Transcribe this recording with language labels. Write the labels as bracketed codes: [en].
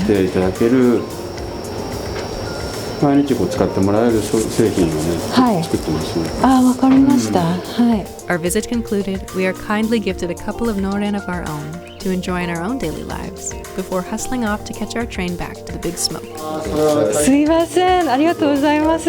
[ja] 着ていただける、毎日こう使ってもらえる製品をね、作ってますね。わかりました。 [en] Our visit concluded, we are kindly gifted a couple of noren of our own to enjoy in our own daily lives before hustling off to catch our train back to the big smoke. [ja] すいません、ありがとうございます。